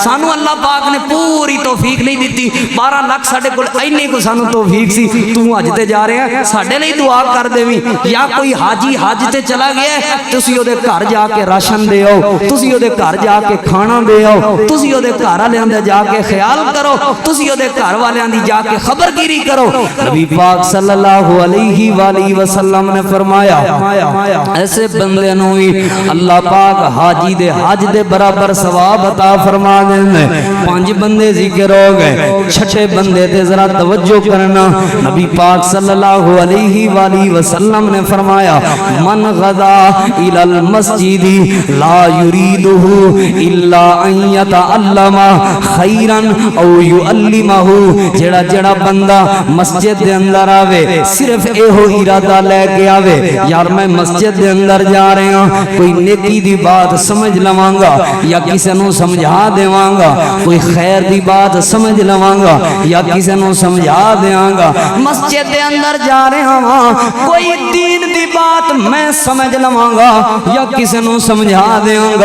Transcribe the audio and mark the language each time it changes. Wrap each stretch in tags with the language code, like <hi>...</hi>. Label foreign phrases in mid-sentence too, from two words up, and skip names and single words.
<pa>سانوں اللہ پاک نے پوری توفیق نہیں دتی، 12 لکھ ساڈے کول انی کو سانوں توفیق سی، توں حج تے جا رہے ہیں ساڈے لئی دعا کر دیویں. یا کوئی حاجی حج تے چلا گیا تسی اوہدے گھر جا کے راشن دے آؤ، تسی اوہدے گھر جا کے کھانا دے آؤ، تسی اوہدے گھر والیاں دا جا کے خیال کرو، تسی اوہدے گھر والیاں دی جا کے خبرگیری کرو. نبی پاک</pa> <ar>صلى الله عليه وسلم</ar> <pa>نے فرمایا ایسے بندے نوں اللہ پاک حاجی دے حج دے برابر ثواب عطا فرما دیں. 5 بندے ذکر ہو گئے. 6 بندے تے ذرا توجہ کرنا. نبی پاک</pa> <ar>صلی اللہ علیہ وآلہ وسلم</ar> <pa>نے فرمایا</pa> <ar>من غدا الى المسجد لا يريده الا ان يتعلم خيرا او يعلمه.</ar> <pa>جڑا جڑا بندہ مسجد دے اندر آوے صرف ایہو ارادہ لے کے آوے یار میں مسجد دے اندر جا رہے ہاں کوئی نیکی دی بات سمجھ لواں گا یا کسی نو سمجھا دیواں گا, کوئی خیر دی بات سمجھ لواں گا یا کسی نو سمجھا دیاں گا. مسجد دے اندر جا رہے ہاں کوئی دین دی بات میں سمجھ لواں گا یا کسی نو سمجھا دیاں گا.</pa>